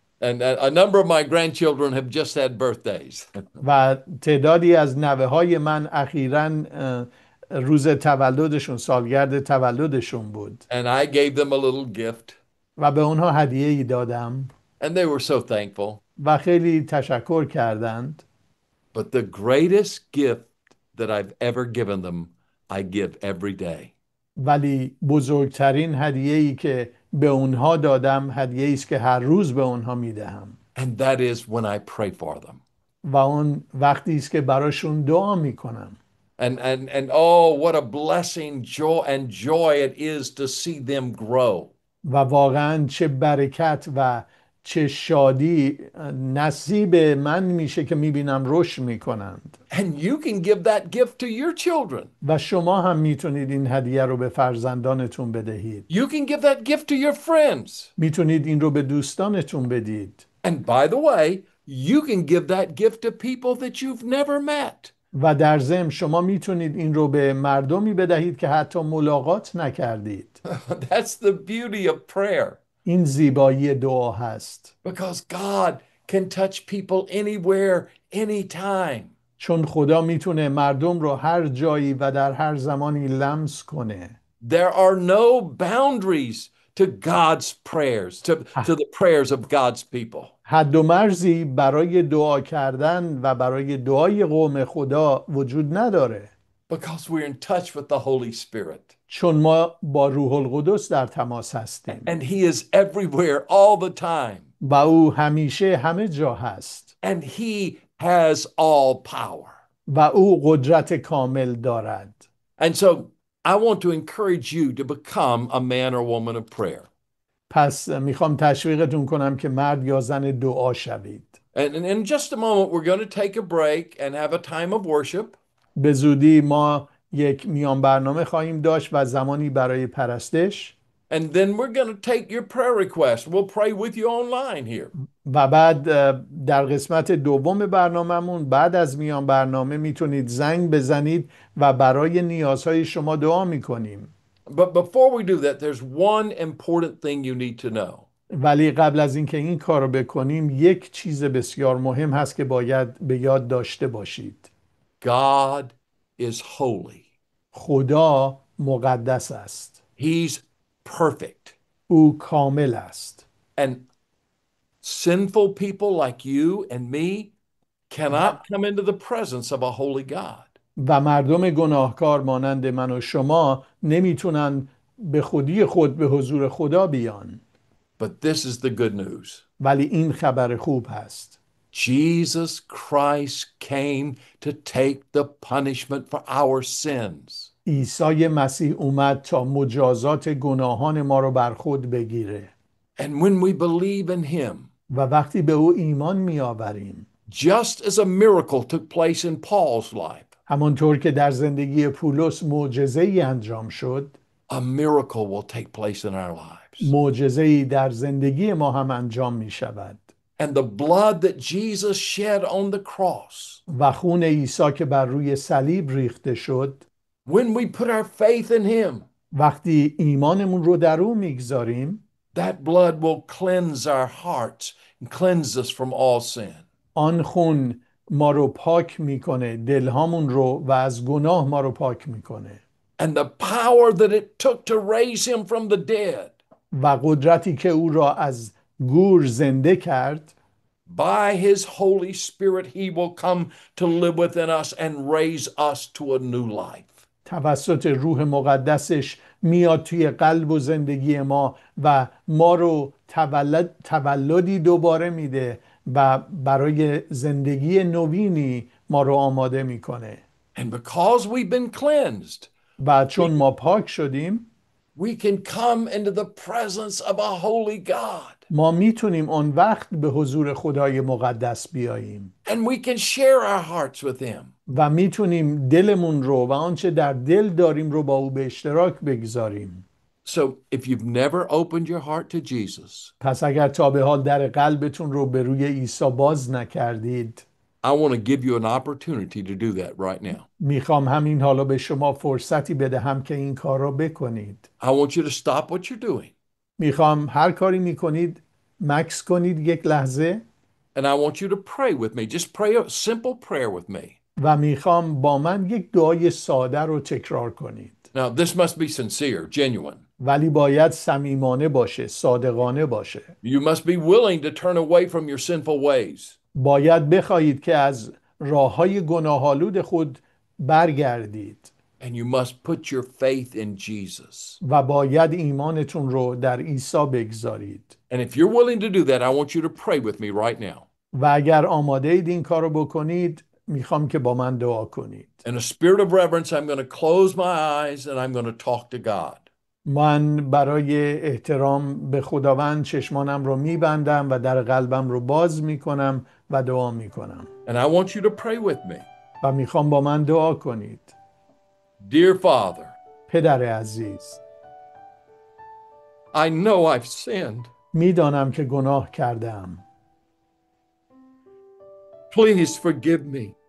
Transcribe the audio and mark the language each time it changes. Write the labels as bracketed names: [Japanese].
[English] And a number of my grandchildren have just had birthdays. [Persian] و تعدادی از نوه‌های من اخیراً روز تولدشون، سالگرد تولدشون بود. [English] And I gave them a little gift. [Persian] و به اونها هدیه‌ای دادم. [English] And they were so thankful. [Persian] و خیلی تشکر کردند. [English] But the greatest gift that I've ever given them, I give every day. [Persian] ولی بزرگترین هدیه‌ای که به اونها دادم هدیه‌ای است که هر روز به اونها میدهم. [English] And that is when I pray for them. [Persian] و اون وقتی است که براشون دعا میکنم. [English] And oh, what a blessing, joy it is to see them grow. [Persian] و واقعا چه برکت و چه شادی نصیب من میشه که میبینم رشد میکنند. [English] And you can give that gift to your children. [Persian] و شما هم میتونید این هدیه رو به فرزندانتون بدهید. [English] You can give that gift to your friends. [Persian] میتونید این رو به دوستانتون بدید. [English] And by the way, you can give that gift to people that you've never met. [Persian] و در ضمن شما میتونید این رو به مردمی بدهید که حتی ملاقات نکردید. [English] That's the beauty of prayer. [Persian] این زیبایی دعا هست. [English] Because God can touch people anywhere, anytime. [Persian] چون خدا میتونه مردم رو هر جایی و در هر زمانی لمس کنه. [English] There are no boundaries to God's prayers, to the prayers of God's people. [Persian] حد و مرزی برای دعا کردن و برای دعای قوم خدا وجود نداره. [English] Because we're in touch with the Holy Spirit. [Persian] چون ما با روح القدس در تماس هستیم. [English] And He is everywhere all the time. [Persian] و او همیشه همه جا هست. [English] And He has all power. [Persian] و او قدرت کامل دارد. [English] And so I want to encourage you to become a man or woman of prayer. [Persian] پس میخوام تشویقتون کنم که مرد یا زن دعا شوید. [English] And in just a moment we're going to take a break and have a time of worship. [Persian] به زودی ما یک میان برنامه خواهیم داشت و زمانی برای پرستش. [English] And then we're going to take your prayer request. We'll pray with you online here. [Persian] و بعد در قسمت دوم برنامهمون بعد از میان برنامه میتونید زنگ بزنید و برای نیازهای شما دعا میکنیم. [English] But before we do that, there's one important thing you need to know. [Persian] ولی قبل از اینکه این کار رو بکنیم یک چیز بسیار مهم هست که باید به یاد داشته باشید. [English] God is holy. [Persian] خدا مقدس است. [English] He's perfect. [Persian] او کامل است. [English] And sinful people like you and me cannot come into the presence of a holy God. [Persian] و مردم گناهکار مانند من و شما نمیتونن به خودی خود به حضور خدا بیان. [English] But this is the good news. [Persian] ولی این خبر خوب هست. [English] Jesus Christ came to take the punishment for our sins. [Persian] عیسی مسیح اومد تا مجازات گناهان ما رو بر خود بگیره. [English] And when we believe in him, [Persian] و وقتی به او ایمان می آوریم، [English] just as a miracle took place in Paul's life, [Persian] همانطور که در زندگی پولس معجزه‌ای انجام شد، [English] a miracle will take place in our lives. [Persian] معجزه‌ای در زندگی ما هم انجام می شود. [English] And the blood that Jesus shed on the cross, [Persian] و خون عیسی که بر روی صلیب ریخته شد، [English] when we put our faith in him, [Persian] وقتی ایمانمون رو در او میگذاریم، [English] that blood will cleanse our hearts and cleanse us from all sin. [Persian] آن خون ما رو پاک میکنه، دلهامون رو و از گناه ما رو پاک میکنه. [English] And the power that it took to raise him from the dead, [Persian] و قدرتی که او را از گور زنده کرد، [English] by his Holy Spirit, he will come to live within us and raise us to a new life. [Persian] توسط روح مقدسش میاد توی قلب و زندگی ما و ما رو تولدی دوباره میده و برای زندگی نوینی ما رو آماده میکنه. [English] And because we've been cleansed, [Persian] و چون ما پاک شدیم، [English] we can come into the presence of a holy God. [Persian] ما میتونیم اون وقت به حضور خدای مقدس بیاییم [English] And we can share our hearts with him. [Persian] و میتونیم دلمون رو و آنچه در دل داریم رو با او به اشتراک بگذاریم. [English] So if you've never opened your heart to Jesus, [Persian] پس اگر تا به حال در قلبتون رو به روی عیسی باز نکردید، [English] I want to give you an opportunity to do that right now. [Persian] میخوام همین حالا به شما فرصتی بدهم که این کار رو بکنید. [English] I want you to stop what you're doing. [Persian] میخوام هر کاری میکنید مکس کنید یک لحظه [English] And I want you to pray with me. Just pray a simple prayer with me. [Persian] و میخوام با من یک دعای ساده رو تکرار کنید. [English] Now, this must be sincere, genuine. [Persian] ولی باید صمیمانه باشه، صادقانه باشه. [English] You must be willing to turn away from your sinful ways. [Persian] باید بخواهید که از راههای گناهالود خود برگردید. [English] And you must put your faith in Jesus. [Persian] و باید ایمانتون رو در عیسی بگذارید. [English] And if you're willing to do that, I want you to pray with me right now. [Persian] و اگر آماده اید این کار رو بکنید، میخوام که با من دعا کنید. [English] In a spirit of reverence, I'm going to close my eyes and I'm going to talk to God. [Persian] من برای احترام به خداوند چشمانم رو میبندم و در قلبم رو باز میکنم و دعا میکنم. [English] And I want you to pray with me. [Persian] و میخوام با من دعا کنید. [English] Dear Father, [Persian] پدر عزیز، [English] I know I've sinned. [Persian] میدانم که گناه کردم. [English] Please forgive me.